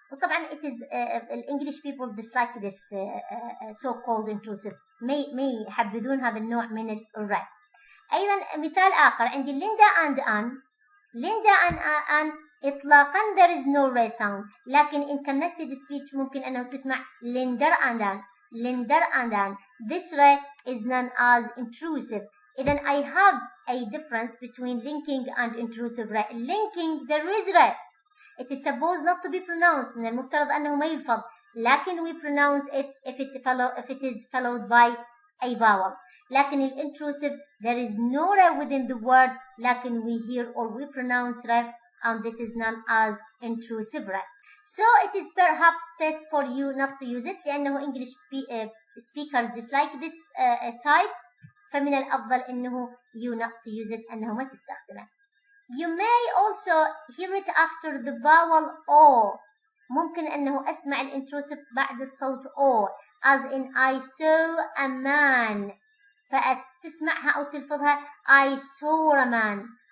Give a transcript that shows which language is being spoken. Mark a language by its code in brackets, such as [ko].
[en] وطبعا it is English people dislike this so-called intrusive. [ar] ما يحبذون هذا النوع من الرا. أيضا مثال آخر عندي ليندا [en] and an إطلاقا there is no ra sound لكن in connected speech [ar] ممكن أنه تسمع [en] linder and an. This ra is known as intrusive. إذن I have a difference between linking and intrusive ra. Linking there is ra. It is supposed not to be pronounced. [ar] من المفترض أنه ما يلفظ لكن [en] we pronounce it if it is followed by a vowel. [ar] لكن الintrusive [en] there is no ra within the word لكن we hear or we pronounce ra and this is known as intrusive ra. So it is perhaps best for you not to use it لأنه English speakers dislike this type. [ar] فمن الأفضل أنه [en] you not to use it [ar] أنه ما تستخدمه. [en] You may also hear it after the vowel O. [ar] ممكن أنه أسمع الانتروسيف بعد الصوت O [en] as in I saw a man [ar] فتسمعها أو تلفظها [en] I saw a man.